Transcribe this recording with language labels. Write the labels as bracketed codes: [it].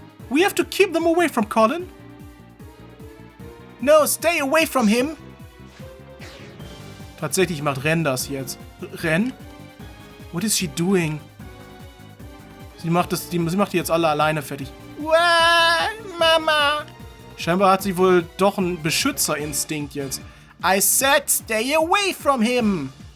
[en] We have to keep them away from Colin. No, stay away from him! [de] Tatsächlich macht Ren das jetzt. Ren? [en] What is she doing? [de] Sie macht die jetzt alle alleine fertig. Wah, Mama! Scheinbar hat sie wohl doch einen Beschützerinstinkt jetzt. [en] I said stay away from him!